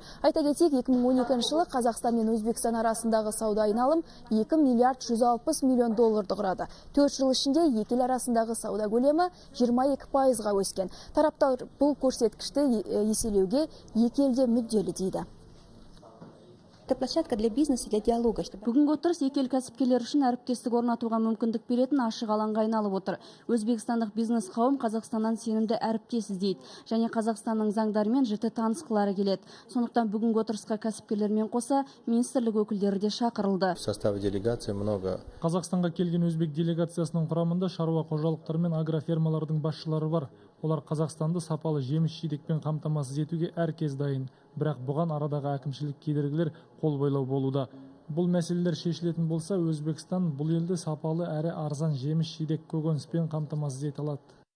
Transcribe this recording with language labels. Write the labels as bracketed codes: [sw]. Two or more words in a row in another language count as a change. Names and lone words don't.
[kk] Айта кетейік, 2012 жылы Қазақстан мен Өзбекстан арасындағы сауда айналым 2 миллиард 160 миллион долларды құрады. 4 жыл ішінде екі ел арасындағы сауда көлемі 22%-ға өскен. Тараптар бұл көрсеткішті еселеуге екі елде мүдделі дейді. [ru] Это площадка для бизнеса, для диалога. [kk] Бүгінгі отырыс екі ел кәсіпкерлер үшін әріптестік орнатуға мүмкіндік беретін ашық алаңға айналып отыр. Өзбекстандық бизнес қауым Қазақстаннан сенімді әріптес іздейді және Қазақстанның заңдарымен жіті танысқылары келеді. Сондықтан бүгінгі отырысқа кәсіпкерлермен қоса министрлік өкілдері де шақырылды. [ru] В составе делегации много. [kk] Қазақстанға келген өзбек делегациясының құрамында шаруа қожалықтары мен агрофермалардың басшылары бар. Олар Қазақстанды сапалы жеміс-жидекпен қамтамасыз етуге әркез дайын. Бірақ бұған арадағы әкімшілік кедергілер қол бойлау болуда. Бұл мәселелер шешілетін болса, Өзбекстан бұл елді сапалы әрі арзан жеміс-жидек көкөніспен қамтамасыз ете алады.